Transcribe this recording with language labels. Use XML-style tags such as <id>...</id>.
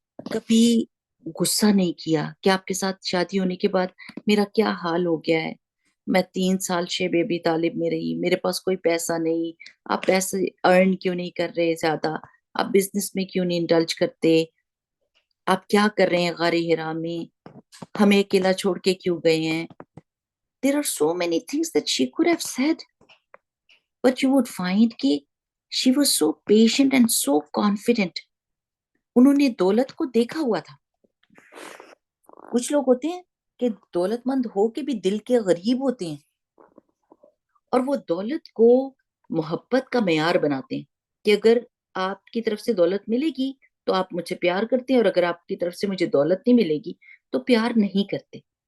<ur>کبھی غصہ نہیں کیا کہ آپ کے ساتھ شادی ہونے کے بعد میرا کیا حال ہو گیا ہے، میں 3 سال شیب ابی طالب میں رہی، میرے پاس کوئی پیسہ نہیں، آپ پیسے ارن کیوں نہیں کر رہے زیادہ، آپ بزنس میں کیوں نہیں انڈلج کرتے، آپ کیا کر رہے ہیں غار حرا میں، ہمیں اکیلا چھوڑ کے کیوں گئے ہیں.</ur> <en>There are so many things that she could have said, but you would find</en> <ur>کہ</ur> <en>she was so patient and so confident.</en> <ur>انہوں نے دولت کو دیکھا ہوا تھا. کچھ لوگ ہوتے ہیں کہ دولت مند ہو کے بھی دل کے غریب ہوتے ہیں، اور وہ دولت کو محبت کا معیار بناتے ہیں کہ اگر آپ کی طرف سے دولت ملے گی تو آپ مجھ سے پیار کرتے ہیں، اور اگر آپ کی طرف سے مجھے دولت نہیں ملے گی تو پیار نہیں کرتے.</ur>